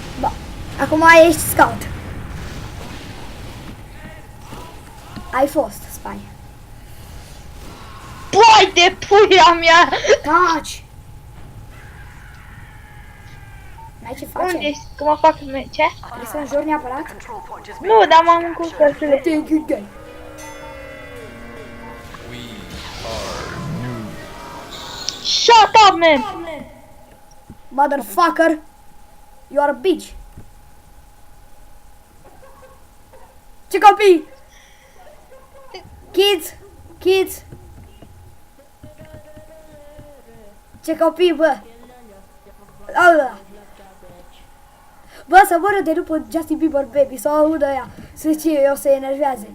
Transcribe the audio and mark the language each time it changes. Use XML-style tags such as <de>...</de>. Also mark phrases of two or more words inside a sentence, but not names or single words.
<ro>Ba. Acum ești scout. Ai fost spy. Păi de puia mea! Taci! N-ai ce face? Unde ești? Că mă fac... Ce? Trebuie să înjuri neapărat? Nu, dar m-am încurcat.</ro> <en>Thank you, guy. Shut up, man! Motherfucker! You are a bitch!</en> <ro>Ce copii?</ro> <en>Kids! Kids!</en> <ro>Ce copii, bă! Ala. Bă, să voră de după Justin Bieber Baby, să audă ea, să știe eu, să enerveze.</ro>